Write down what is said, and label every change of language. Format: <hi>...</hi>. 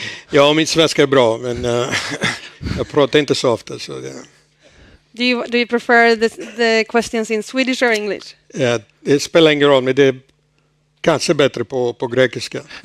<sv>Ja, min svenska är bra, men jag pratar inte så ofta. Så det.</sv> <en>Do you prefer the questions in Swedish or English?</en> <sv>Ja, det spelar ingen roll, men det är kanske bättre på grekiska.</sv>